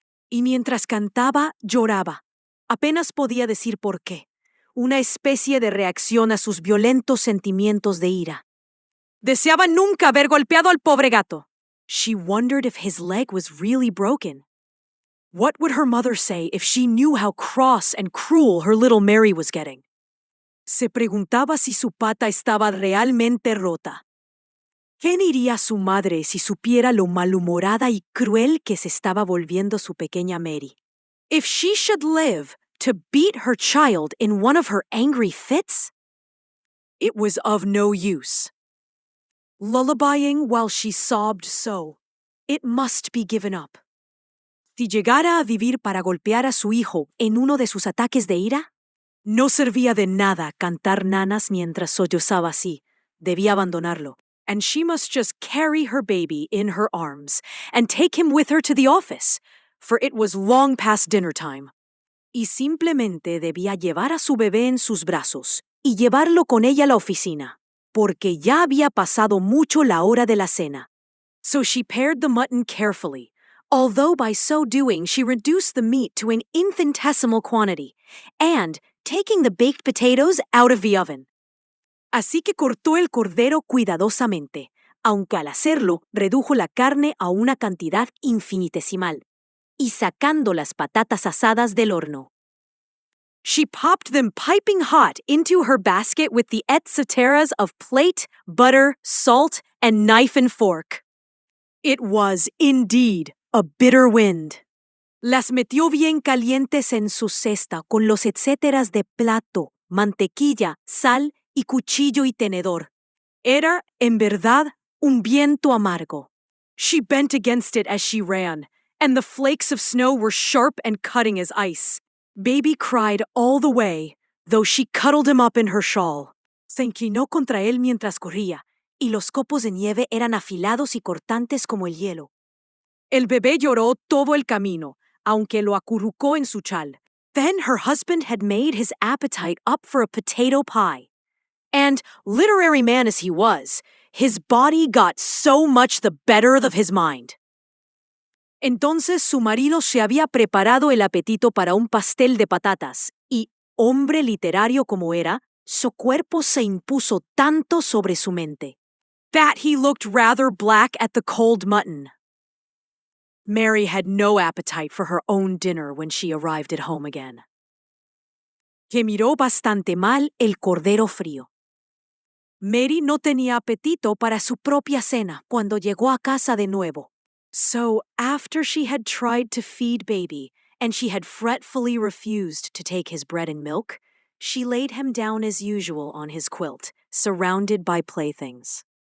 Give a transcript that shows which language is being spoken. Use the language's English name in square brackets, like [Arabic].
[Spanish] Y mientras cantaba, lloraba. Apenas podía decir por qué. Una especie de reacción a sus violentos sentimientos de ira. Deseaba nunca haber golpeado al pobre gato. [English] She wondered if his leg was really broken. What would her mother say if she knew how cross and cruel her little Mary was getting? [Spanish] Se preguntaba si su pata estaba realmente rota. ¿Qué diría su madre si supiera lo malhumorada y cruel que se estaba volviendo su pequeña Mary? [English] If she should live to beat her child in one of her angry fits? It was of no use. Lullabying while she sobbed so. It must be given up. [Spanish] Si llegara a vivir para golpear a su hijo en uno de sus ataques de ira, no servía de nada cantar nanas mientras sollozaba así. Debía abandonarlo. [English] And she must just carry her baby in her arms and take him with her to the office, for it was long past dinner time. [Spanish] Y simplemente debía llevar a su bebé en sus brazos y llevarlo con ella a la oficina, porque ya había pasado mucho la hora de la cena. [English] So she pared the mutton carefully, although by so doing she reduced the meat to an infinitesimal quantity, and taking the baked potatoes out of the oven. [Spanish] Así que cortó el cordero cuidadosamente, aunque al hacerlo redujo la carne a una cantidad infinitesimal, y sacando las patatas asadas del horno. [English] She popped them piping hot into her basket with the et ceteras of plate, butter, salt, and knife and fork. It was, indeed, a bitter wind. [Spanish] Las metió bien calientes en su cesta con los etcéteras de plato, mantequilla, sal y cuchillo y tenedor. Era, en verdad, un viento amargo. [English] She bent against it as she ran, and the flakes of snow were sharp and cutting as ice. Baby cried all the way, though she cuddled him up in her shawl. [Spanish] Se inclinó contra él mientras corría, y los copos de nieve eran afilados y cortantes como el hielo. El bebé lloró todo el camino, aunque lo acurrucó en su chal. [English] Then her husband had made his appetite up for a potato pie. And, literary man as he was, his body got so much the better of his mind. [Spanish] Entonces su marido se había preparado el apetito para un pastel de patatas, y, hombre literario como era, su cuerpo se impuso tanto sobre su mente, [English] that he looked rather black at the cold mutton. Mary had no appetite for her own dinner when she arrived at home again. [Spanish] Que miró bastante mal el cordero frío. Mary no tenía apetito para su propia cena cuando llegó a casa de nuevo. [English] So, after she had tried to feed Baby, and she had fretfully refused to take his bread and milk, she laid him down as usual on his quilt, surrounded by playthings.